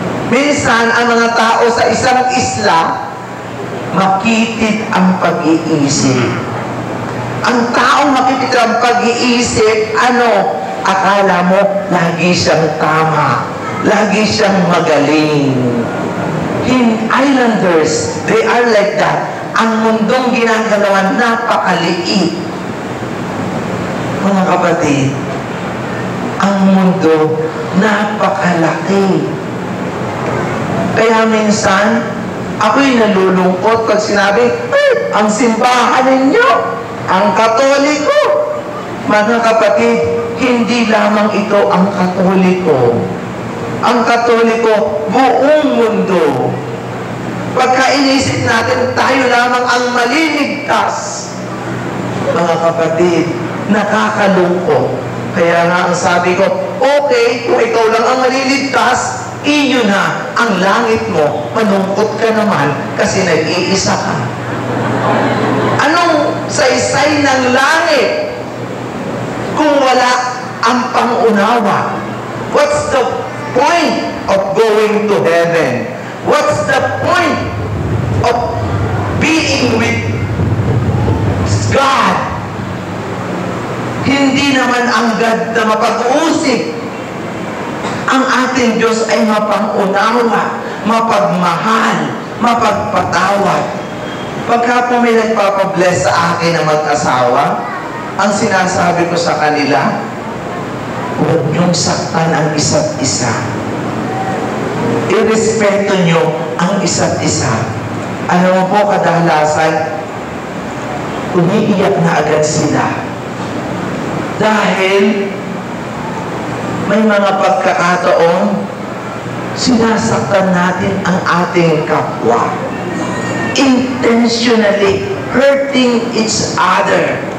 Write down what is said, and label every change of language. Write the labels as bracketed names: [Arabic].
[Filipino] Minsan, ang mga tao sa isang isla, makitid ang pag-iisip. Ang taong makitid ang pag-iisip, akala mo, lagi siyang tama. Lagi siyang magaling. [English] Islanders, they are like that. [Filipino] Ang mundong ginagalawan, napakaliit. Mga kapatid, ang mundo, napakalaki. Kaya minsan, ako'y nalulungkot pag sinabi, ang simbahan ninyo, ang Katoliko. Mga kapatid, hindi lamang ito ang Katoliko. Ang Katoliko, buong mundo. Pagka inisip natin, tayo lamang ang maliligtas. Mga kapatid, nakakalungkot. Kaya nga ang sabi ko, okay, kung ikaw lang ang maliligtas, iyo na ang langit mo. Malungkot ka naman kasi nag-iisa ka. Anong saysay ng langit kung wala ang pangunawa? [English] What's the point of going to heaven? What's the point of being with God? [Filipino] Hindi naman ang God na mapag-uusip. Ang ating Diyos ay mapangunawa, mapagmahal, mapagpatawad. Pagka po may nagpapabless sa akin na mag-asawa, ang sinasabi ko sa kanila, huwag niyong saktan ang isa't isa. Irespeto nyo ang isa't isa. Alam mo po, kadalasan, umiiyak na agad sila. Dahil may mga pagkakataon, sinasaktan natin ang ating kapwa. [English] Intentionally hurting each other.